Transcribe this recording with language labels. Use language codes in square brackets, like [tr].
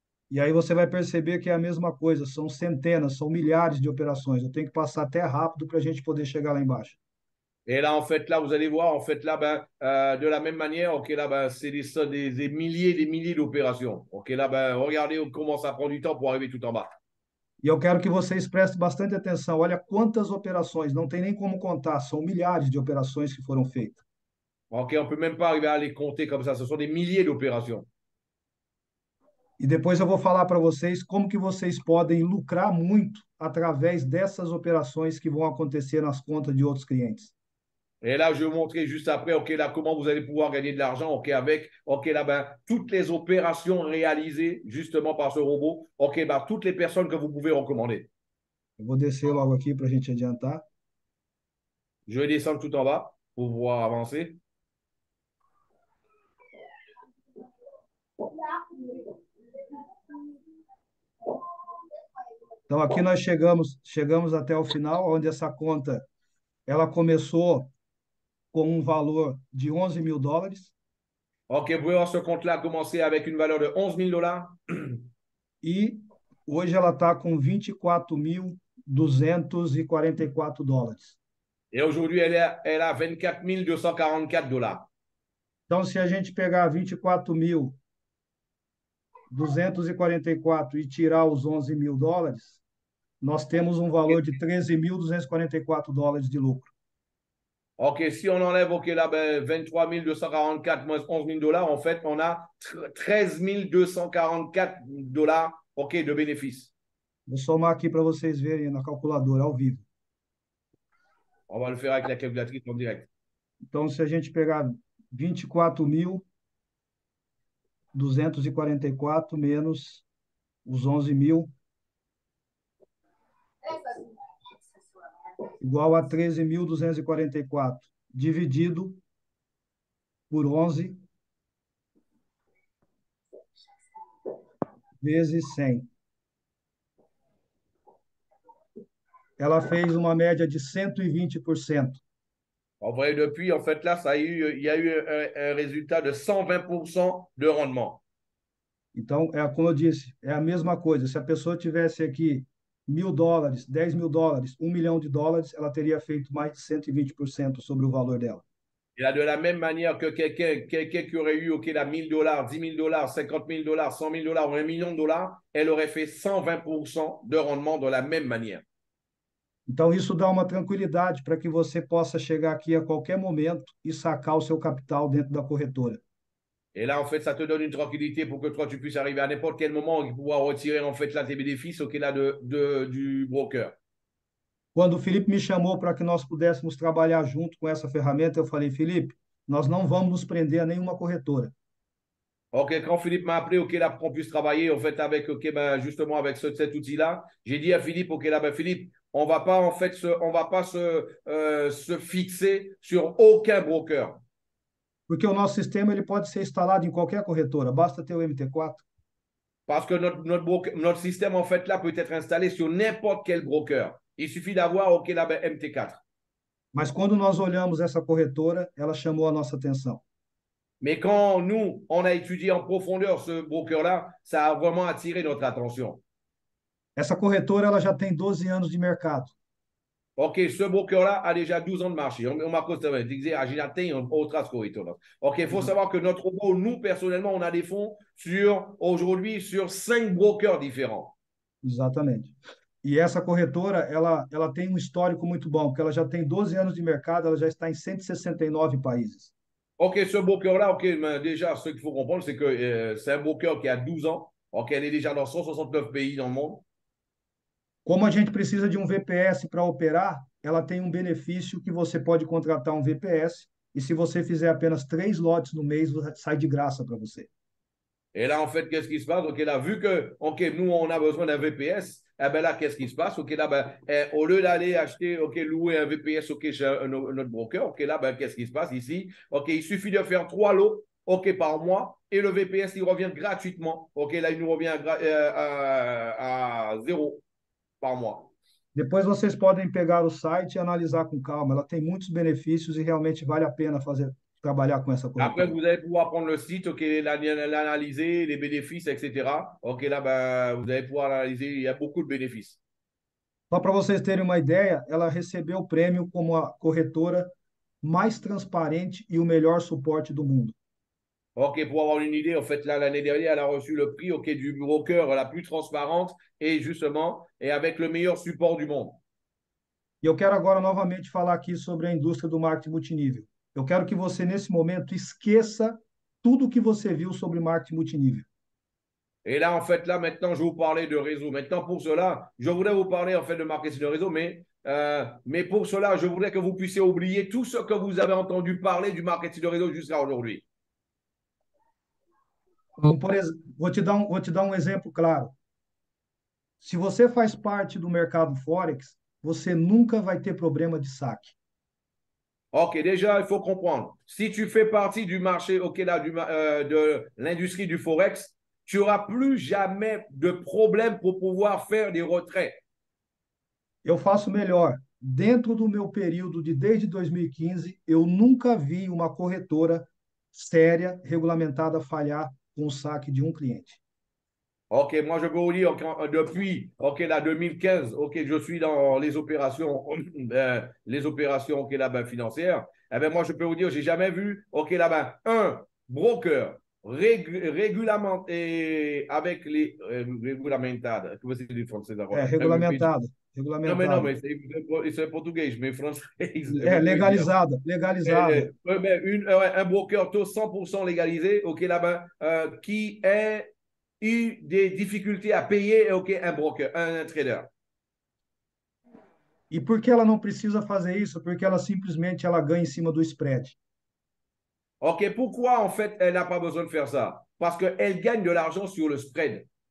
[pt] E aí você vai perceber que é a mesma coisa, são centenas, são milhares de operações. Eu tenho que passar até rápido para a gente poder chegar lá embaixo. [fr] Et là, en fait, là, vous allez voir, en fait, là, de la même manière, ok, là, c'est des milliers, des milliers d'opérations. Ok, là, regardez comment ça prend du temps pour arriver tout en bas. [pt] E eu quero que vocês prestem bastante atenção. Olha quantas operações, não tem nem como contar, são milhares de operações que foram feitas. [fr] Ok, on peut même pas arriver à les compter comme ça. Ce sont des milliers d'opérations. [pt] E depois eu vou falar para vocês como que vocês podem lucrar muito através dessas operações que vão acontecer nas contas de outros clientes. [fr] Et là, je vais vous montrer juste après, ok, là, comment vous allez pouvoir gagner de l'argent, ok, avec, ok, là, toutes les opérations réalisées justement par ce robot, ok, toutes les personnes que vous pouvez recommander. [pt] Eu vou descer logo aqui para a gente adiantar. [fr] Je vais descendre tout en bas pour pouvoir avancer. [pt] Então aqui nós chegamos até o final, onde essa conta ela começou com um valor de 11 mil dólares [fr] Ok, vous pouvez voir ce compte-là commencer avec une valeur de 11 000 dollars. [pt] e hoje ela está com 24.244 dólares. [fr] Et aujourd'hui, elle a 24 244 dollars. [pt] Então, se a gente pegar 24.244 e tirar os 11 mil dólares, nós temos um valor de 13.244 dólares de lucro. [fr] Ok, si on enlève ok, là, 23 244 moins 11 000 dollars, en fait, on a 13 244 dollars ok, de bénéfices. [pt] Vou somar aqui para vocês verem na calculadora, ao vivo. [fr] On va le faire avec la calculatrice en direct. [pt] Então, se a gente pegar 24.244 menos os 11 mil, igual a 13.244, dividido por 11 vezes 100. Ela fez uma média de 120%. [fr] En vrai, depuis, en fait, là, il y a eu un résultat de 120% de rendement. [pt] Então, como eu disse, é a mesma coisa. Se a pessoa tivesse aqui 1.000 dólares, 10 mil dólares, 1 milhão de dólares, ela teria feito mais de 120% sobre o valor dela. [fr] Et là, de la même manière que quelqu'un qui aurait eu, ok, là, 1000 dollars, 10 000 dollars, 50 000 dollars, 100 000 dollars ou 1 million de dollars, elle aurait fait 120% de rendement de la même manière. [pt] Então, isso dá uma tranquilidade para que você possa chegar aqui a qualquer momento e sacar o seu capital dentro da corretora. [fr] Et là, en fait, ça te donne une tranquillité pour que toi, tu puisses arriver à n'importe quel moment et pouvoir retirer, en fait, là, tes bénéfices, ok, là, du broker. [pt] Quando o Felipe me chamou para que nós pudéssemos trabalhar junto com essa ferramenta, eu falei, Felipe, nós não vamos nos prender a nenhuma corretora. [fr] Ok, quand Philippe m'a appelé, ok, là, pour qu'on puisse travailler, en fait, avec, ok, justement, avec cet outil-là, j'ai dit à Philippe, ok, là, Philippe, on va pas, en fait, on va pas se fixer sur aucun broker. [pt] Porque o nosso sistema ele pode ser instalado em qualquer corretora, basta ter o MT4. [fr] Parce que notre système, en fait, là, peut être installé sur n'importe quel broker. Il suffit d'avoir, ok, là, MT4. [pt] Mas quando nós olhamos essa corretora, ela chamou a nossa atenção. [fr] Mais quand nous, on a étudié en profondeur ce broker-là, ça a vraiment attiré notre attention. [pt] Essa corretora ela já tem 12 anos de mercado. [fr] Ok, ce broker-là a déjà 12 ans de marché. [pt] Uma coisa também, tem que dizer, a gente já tem outras corretoras. [fr] Ok, il faut savoir que notre robot, nous, personnellement, on a des fonds aujourd'hui, sur 5 brokers différents. [pt] Exatamente. E essa corretora, ela tem um histórico muito bom, porque ela já tem 12 anos de mercado, ela já está em 169 países. [fr] Ok, ce broker-là, ok, mais déjà, ce qu'il faut comprendre, c'est que c'est un broker qui a 12 ans. Ok, elle est déjà dans 169 pays dans le monde. [pt] Como a gente precisa de um VPS para operar, ela tem um benefício que você pode contratar um VPS e se você fizer apenas 3 lotes no mês, sai de graça para você. [fr] Et là, en fait, qu'est-ce qui se passe? Ok, là, vu que, ok, nous, on a besoin d'un VPS, eh ben là, qu'est-ce qui se passe? Ok, là, au lieu d'aller acheter, ok, louer un VPS, ok, chez notre broker, ok, là, qu'est-ce qui se passe ici? Ok, il suffit de faire 3 lots, ok, par mois, et le VPS, il revient gratuitement. Ok, là, il nous revient à 0 par mois. [pt] Depois vocês podem pegar o site e analisar com calma. Ela tem muitos benefícios e realmente vale a pena trabalhar com essa [fr] Après, [pt] corretora. [fr] vous allez pouvoir prendre le site, ok, l'analyser, les bénéfices, etc. Ok, là, vous allez pouvoir analyser, il y a beaucoup de bénéfices. [pt] Só para vocês terem uma ideia, ela recebeu o prêmio como a corretora mais transparente e o melhor suporte do mundo. [fr] Ok, pour avoir une idée, en fait, là, l'année dernière, elle a reçu le prix, ok, du broker la plus transparente et justement, et avec le meilleur support du monde. [pt] E eu quero agora novamente falar aqui sobre a indústria do marketing multinível. Eu quero que você, nesse momento, esqueça tudo o que você viu sobre marketing multinível. [fr] Et là, en fait, là, maintenant, je vais vous parler de réseau. Maintenant, pour cela, je voudrais vous parler, en fait, de marketing de réseau, mais pour cela, je voudrais que vous puissiez oublier tout ce que vous avez entendu parler du marketing de réseau jusqu'à aujourd'hui. [pt] Vou te dar um exemplo claro. Se você faz parte do mercado Forex, você nunca vai ter problema de saque. [fr] Ok, déjà, il faut comprendre. Si tu fais partie du marché, ok, là, de l'industrie du Forex, tu n'auras plus jamais de problème pour pouvoir faire des retraits. [pt] Eu faço melhor. Dentro do meu período de desde 2015, eu nunca vi uma corretora séria, regulamentada, falhar com o saque de um cliente. [fr] Ok, moi je peux vous dire depuis ok, là, 2015, ok, je suis dans les opérations ok, là, ben, financières. Eh ben, moi je peux vous dire, j'ai jamais vu ok, là, ben, un broker régulamenté avec les regulamentado. [pt] Como você diz em francês É, agora? regulamentado, Não, regulamentado. mas isso é português, [fr] mais français, [pt] É, muito bien. legalizada, legalizada. [fr] Un broker taux 100% légalisé, ok, là-bas, qui a eu des difficultés à payer, ok, un broker, un trader. [pt] E por que ela não precisa fazer isso? Porque ela simplesmente ela ganha em cima do spread. [fr] Ok, pourquoi en fait elle n'a pas besoin de faire ça? Parce qu'elle gagne de l'argent sur le spread.